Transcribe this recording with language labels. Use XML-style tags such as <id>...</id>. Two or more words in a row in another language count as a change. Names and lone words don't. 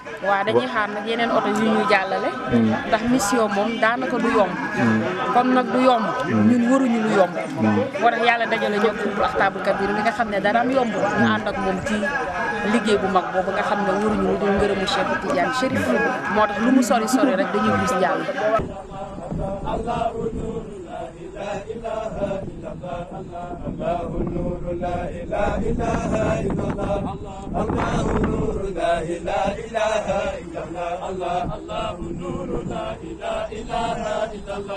<wo>waaw dañuy xaar nag yeneen oto yu ñu jàllale. ndax mission moom daanaka du yomb. comme nag du yomb. ñun waruñu lu yomb. moo tax yàlla dajale ñëw pour Axtaabul Kabir mi nga xam ne dara am yomb. ñu ànd ak moom ci liggéey bu mag boobu nga xam ne waruñu lu dul ngërëmu Cheikh Tidiane Chérif moo tax lu mu sori sori rek dañuy gis jàll.</wo> <ar>الله نور لا إله إلا الله الله نور لا إله إلا الله الله نور لا إله إلا الله</ar>